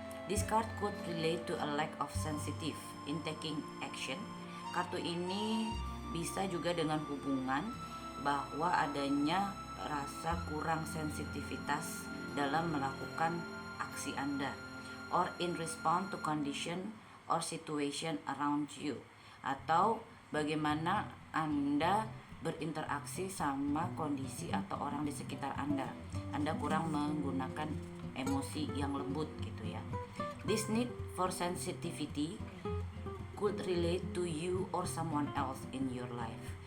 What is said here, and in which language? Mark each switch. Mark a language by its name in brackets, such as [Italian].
[English] This card could relate to a lack of sensitive in taking action. [Indonesian] Kartu ini bisa juga dengan hubungan bahwa adanya rasa kurang sensitivitas dalam melakukan aksi Anda, [English] or in response to condition or situation around you, [Indonesian] atau bagaimana Anda berinteraksi sama kondisi atau orang di sekitar Anda. Anda kurang menggunakan emosi yang lembut gitu ya. [English] This need for sensitivity could relate to you or someone else in your life.